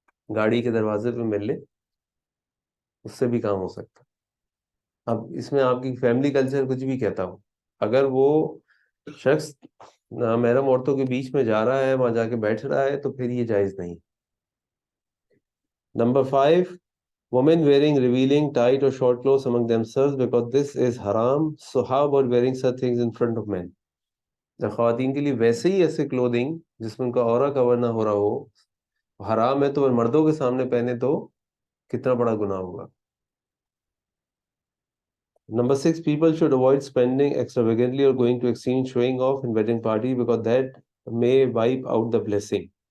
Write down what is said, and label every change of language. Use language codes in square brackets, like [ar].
[ur] گاڑی کے دروازے پہ مل لے، اس سے بھی کام ہو سکتا۔ اب اس میں آپ کی فیملی کلچر کچھ بھی کہتا ہو، اگر وہ شخص نامحرم عورتوں کے بیچ میں جا رہا ہے، وہاں جا کے بیٹھ رہا ہے، تو پھر یہ جائز نہیں۔ Number 5, [en] women wearing revealing tight or short clothes among themselves because this is haram. So how about wearing such things in front of men? [ur] جب خواتین کے لیے ویسے ہی ایسے کلودنگ جس میں ان کا عورہ کور نہ ہو رہا ہو حرام ہے، تو مردوں کے سامنے پہنے تو کتنا بڑا گناہ ہوگا۔ [en] Number 6, people should avoid spending extravagantly or going to extreme showing off in wedding party because that may wipe out the blessing.